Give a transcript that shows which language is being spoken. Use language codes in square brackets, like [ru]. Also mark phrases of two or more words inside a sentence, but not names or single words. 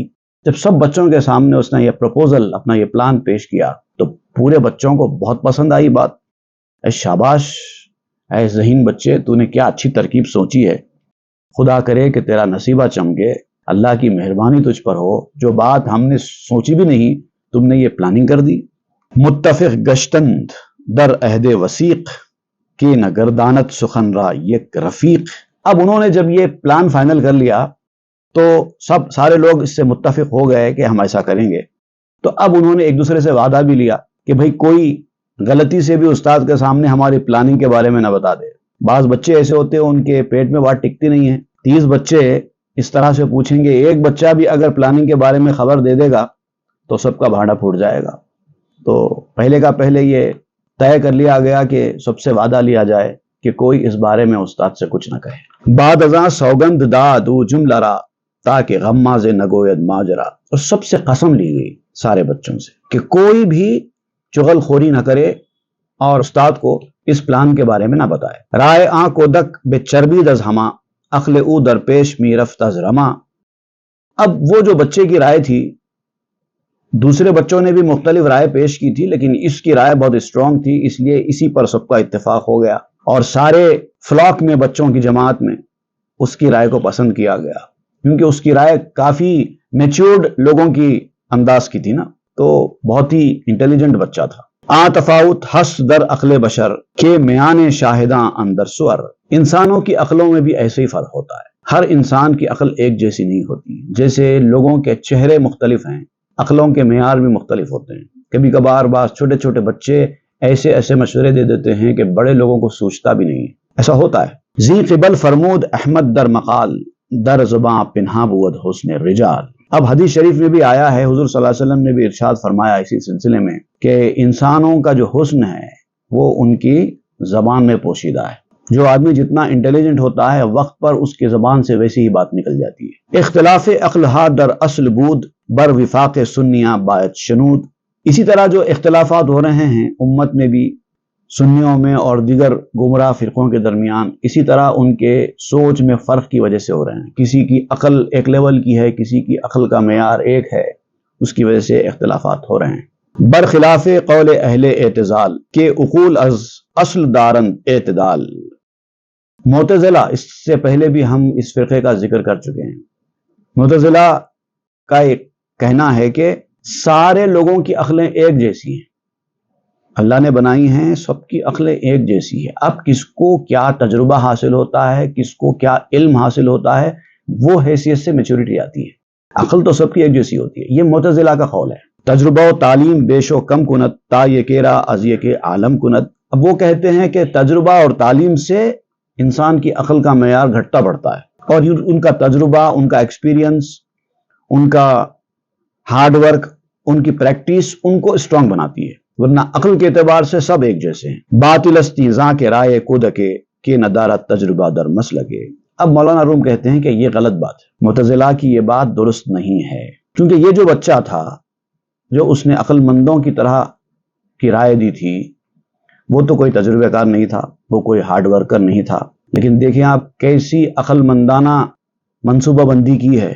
[ur] جب سب بچوں کے سامنے اس نے یہ پروپوزل، اپنا یہ پلان پیش کیا تو پورے بچوں کو بہت پسند آئی بات۔ اے شاباش، اے ذہین بچے، تو نے کیا اچھی ترکیب سوچی ہے، خدا کرے کہ تیرا نصیبہ چمکے، اللہ کی مہربانی تجھ پر ہو، جو بات ہم نے سوچی بھی نہیں تم نے یہ پلاننگ کر دی۔ [fa] متفق گشتند در عہد وثیق کہ نہ گردانت سخن را یک رفیق۔ [ur] اب انہوں نے جب یہ پلان فائنل کر لیا تو سارے لوگ اس سے متفق ہو گئے کہ ہم ایسا کریں گے، تو اب انہوں نے ایک دوسرے سے وعدہ بھی لیا کہ بھئی کوئی غلطی سے بھی استاد کے سامنے ہماری پلاننگ کے بارے میں نہ بتا دے۔ بعض بچے ایسے ہوتے ہیں ان کے پیٹ میں بات ٹکتی نہیں ہے، 30 بچے اس طرح سے پوچھیں گے، ایک بچہ بھی اگر پلاننگ کے بارے میں خبر دے دے گا تو سب کا بھانڈا پھوٹ جائے گا۔ تو پہلے کا پہلے یہ طے کر لیا گیا کہ سب سے وعدہ لیا جائے کہ کوئی اس بارے میں استاد سے کچھ نہ کہے۔ [fa] بعد ازاں سوگند داد او جملہ را تاکہ غماز نگوید ماجرا۔ [ur] اور سب سے قسم لی گئی سارے بچوں سے کہ کوئی بھی چغل خوری نہ کرے اور استاد کو اس پلان کے بارے میں نہ بتائے۔ [fa] رائے آں کودک بے چربی دز ہما عقل او درپیش می رفت از رما۔ [ur] اب وہ جو بچے کی رائے تھی، دوسرے بچوں نے بھی مختلف رائے پیش کی تھی لیکن اس کی رائے بہت اسٹرانگ تھی، اس لیے اسی پر سب کا اتفاق ہو گیا اور سارے فلاک میں بچوں کی جماعت میں اس کی رائے کو پسند کیا گیا کیونکہ اس کی رائے کافی میچورڈ لوگوں کی انداز کی تھی نا، تو بہت ہی انٹیلیجنٹ بچہ تھا۔ [fa] آ تفاوت ہس در عقل بشر کے میان شاہداں اندر سور۔ [ur] انسانوں کی عقلوں میں بھی ایسے ہی فرق ہوتا ہے، ہر انسان کی عقل ایک جیسی نہیں ہوتی، جیسے لوگوں کے چہرے مختلف ہیں، عقلوں کے معیار بھی مختلف ہوتے ہیں۔ کبھی کبھار بعض چھوٹے چھوٹے بچے ایسے مشورے دے دیتے ہیں کہ بڑے لوگوں کو سوچتا بھی نہیں ہے، ایسا ہوتا ہے۔ [fa] ذی قبل فرمود احمد در مقال در زباں پنہا بود حسن رجال۔ [ur] اب حدیث شریف میں بھی آیا ہے، حضور [ar] صلی اللہ علیہ وسلم [ur] نے بھی ارشاد فرمایا اسی سلسلے میں کہ انسانوں کا جو حسن ہے وہ ان کی زبان میں پوشیدہ ہے۔ جو آدمی جتنا انٹیلیجنٹ ہوتا ہے وقت پر اس کی زبان سے ویسی ہی بات نکل جاتی ہے۔ [fa] اختلاف عقل ہا در اصل بود بر وفاق سنیاں باعث شنود۔ [ur] اسی طرح جو اختلافات ہو رہے ہیں امت میں بھی، سنیوں میں اور دیگر گمراہ فرقوں کے درمیان، اسی طرح ان کے سوچ میں فرق کی وجہ سے ہو رہے ہیں۔ کسی کی عقل ایک لیول کی ہے، کسی کی عقل کا معیار ایک ہے، اس کی وجہ سے اختلافات ہو رہے ہیں۔ [fa] برخلاف قول اہل اعتزال کے عقول از اصل دارند اعتدال۔ [ur] معتزلہ، اس سے پہلے بھی ہم اس فرقے کا ذکر کر چکے ہیں۔ معتزلہ کا ایک کہنا ہے کہ سارے لوگوں کی عقلیں ایک جیسی ہیں، اللہ نے بنائی ہیں، سب کی عقلیں ایک جیسی ہے۔ اب کس کو کیا تجربہ حاصل ہوتا ہے، کس کو کیا علم حاصل ہوتا ہے، وہ حیثیت سے میچورٹی آتی ہے۔ عقل تو سب کی ایک جیسی ہوتی ہے، یہ معتزلہ کا قول ہے۔ [fa] تجربہ و تعلیم بیش و کم کنت تا یہ کیرا از یہ کے عالم کنت۔ [ur] اب وہ کہتے ہیں کہ تجربہ اور تعلیم سے انسان کی عقل کا معیار گھٹتا بڑھتا ہے، اور ان کا تجربہ، ان کا ایکسپیرینس، ان کا [en] hard work, [ur] ان کی پریکٹس ان کو اسٹرانگ بناتی ہے، ورنہ عقل کے اعتبار سے سب ایک جیسے ہیں۔ [fa] باطل استی زاں کے رائے کودکے کہ ندارت تجربہ در مسلکے۔ [ur] اب مولانا روم کہتے ہیں کہ یہ غلط بات ہے، معتزلہ کی یہ بات درست نہیں ہے، کیونکہ یہ جو بچہ تھا جو اس نے عقل مندوں کی طرح کی رائے دی تھی، وہ تو کوئی تجربہ کار نہیں تھا، وہ کوئی [en] hard worker [ur] نہیں تھا، لیکن دیکھیں آپ کیسی عقل مندانہ منصوبہ بندی کی ہے۔